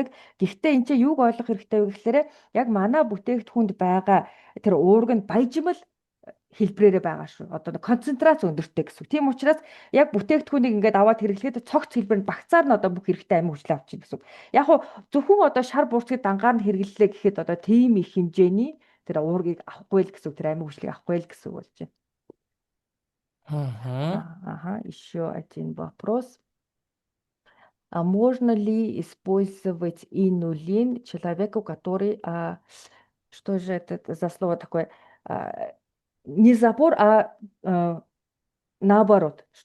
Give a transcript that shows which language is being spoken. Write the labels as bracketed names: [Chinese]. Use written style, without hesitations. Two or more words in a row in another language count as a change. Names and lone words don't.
[Mongolian] Гэхдээ энэ чинь юуг ойлгох хэрэгтэй вэ гэхээр яг манай бүтээгдэхүүнд байгаа тэр уург нь баяжмал хэлбрээрээ байгаа шүү. Одоо концентрац өндөртэй гэсэн. Тийм учраас яг бүтээгдэхүүнийг ингээд аваад хэрэглэхэд цогц хэлбэр нь багцаар нь одоо бүх хэрэгтэй амин хүчлээ авчих гэсэн. Яг хуу зөвхөн одоо шар буурцгийг дангаар нь хэрэглэлээ гэхэд одоо тийм их хэмжээний тэр уургийг авахгүй л гэсэн. Тэр амин хүчлийг авахгүй л гэсэн үг болж байна. Мгм. [Russian] Ага, еще один вопрос. А можно ли использовать инулин человеку, который, что же это за слово такое? А, не запор, а, наоборот, что